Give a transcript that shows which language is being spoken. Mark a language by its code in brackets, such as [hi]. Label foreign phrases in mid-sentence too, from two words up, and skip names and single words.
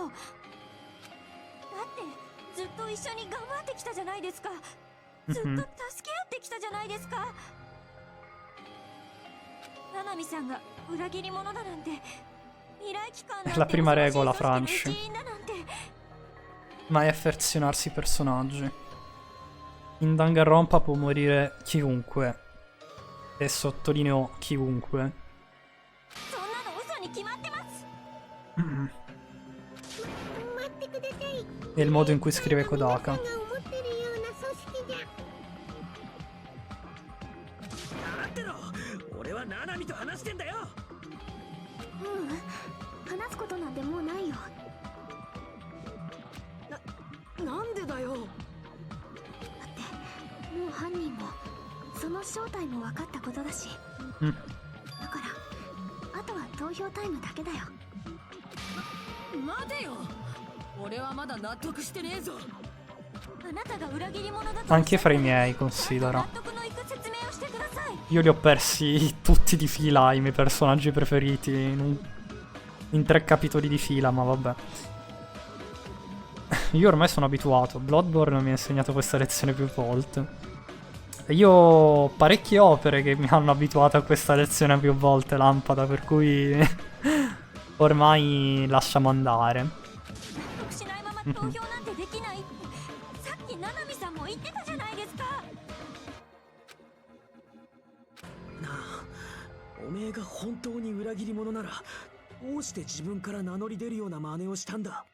[ja] だってずっと一緒に頑張ってきたじゃないですか。ずっと助け合ってきたじゃないですか。ななみさんが裏切り者だなんて、未来機関なんて [it] La prima [ja] 恐ろしい [it] regola, [ja] 組織 [it] Franci. [ja] の一員だなんて。 [it] Mai affezionarsi ai personaggi. In Danganronpa può morire chiunque. E sottolineo chiunque. [ja] そんなの嘘に決まってます。待ってください。 [it] E il modo in cui scrive [ja] 皆さん [it] Kodaka. [ja] が思ってるような組織じゃ。待ってろ、俺はナナミと話してんだよ。話すことなんてもうないよ。なんでだよ。だってもう犯人もその正体も分かったことだし。うんだからあとは投票タイムだけだよ。待てよ、俺はまだ納得してねえぞ。あなたが裏切り者だと [it] Anche fra i miei, considera. [ja] 納得のいく説明をしてください。 [it] Io li ho persi tutti di fila, i miei personaggi preferiti, in 3 capitoli di fila, ma vabbè. Io ormai sono abituato. Bloodborne mi ha insegnato questa lezione più volte. E io ho parecchie opere che mi hanno abituato a questa lezione più volte, Lampada, per cui... Ormai lasciamo andare. [ja] 納得しないまま投票なんてできないってさっき七海さんも言ってたじゃないですか。なあ、おめえが本当に裏切り者ならどうして自分から名乗り出るような真似をしたんだ。